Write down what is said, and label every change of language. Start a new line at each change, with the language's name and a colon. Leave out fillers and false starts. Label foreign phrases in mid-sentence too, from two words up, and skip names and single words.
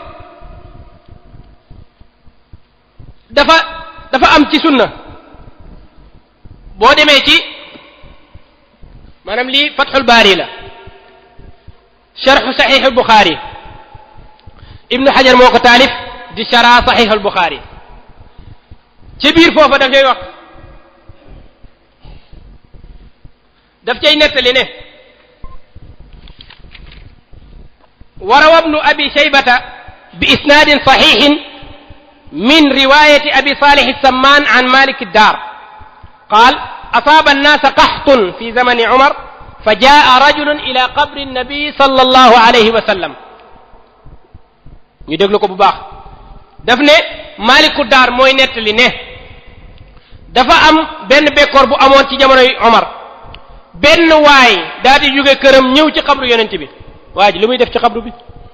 Wolof: dafa am ci sunna boo demee ci maanaam lii Fathul Baari la sharh Sahih al-Bukhari Ibnu Hajar moo ko taalif di shara Sahih al-Bukhari ci biir foofa daf cay nettali ne
Arabic: وروى ابن أبي شيبة بإسناد صحيح من رواية أبي صالح السمان عن مالك الدار قال أصاب الناس قحط في زمن عمر فجاء رجل إلى قبر نبي صلى الله عليه وسلم
Wolof: ñu déglu ko bu baax daf ne Maaliku Daar mooy nettali ne dafa am benn bekkoor bu amoon ci jamonoy Omar benn waay daal di jóge këram ñëw ci xabru yonent bi waa ji lu muy def ci xabru bi